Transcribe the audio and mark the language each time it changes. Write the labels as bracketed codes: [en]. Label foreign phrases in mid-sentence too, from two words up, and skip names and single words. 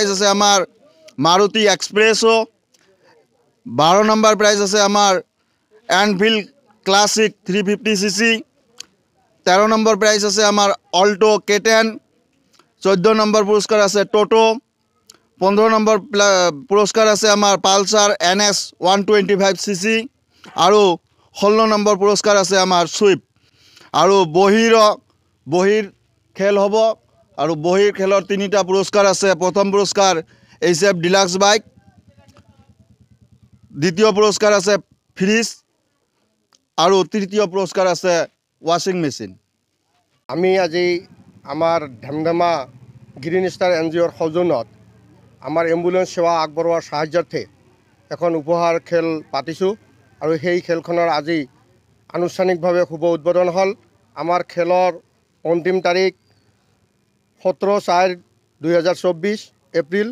[as] আছে আমার মারুতি এক্সপ্রেসো, 12 নম্বর প্রাইজ আছে আমার এনফিল্ড ক্লাসিক 350cc, 13 নম্বর প্রাইজ আছে আমার অল্টো K10, 14 নম্বর পুরস্কার আছে টোটো, 15 নম্বর পুরস্কার আছে আমার পালসার NS 125cc আৰু 16 নম্বৰ পুরস্কার আছে আমার সুইফট। আৰু বহিৰ খেল হ'ব আৰু বহিৰ খেলৰ 3টা পুরস্কার আছে। প্রথম পুরস্কার HF ডিলাক্স বাইক, দ্বিতীয় পুরস্কার আছে ফ্রিজ আৰু তৃতীয় পুরস্কার আছে [en] washing machine. [as] আমি আজি আমার ঢেমঢেমা গ্ৰীণ ষ্টাৰ NGOৰ সৌজন্যত আমাৰ এম্বুলেন্স সেৱা আগবঢ়োৱাৰ সাহায্যাৰ্থে এখন উপহাৰ খেল পাতিছোঁ আৰু সেই খেলখনৰ আজি আনুষ্ঠানিকভাৱে শুভ উদ্বোধন হ'ল। আমাৰ খেলৰ অন্তিম তাৰিখ 17/4/2024 এপ্ৰিল।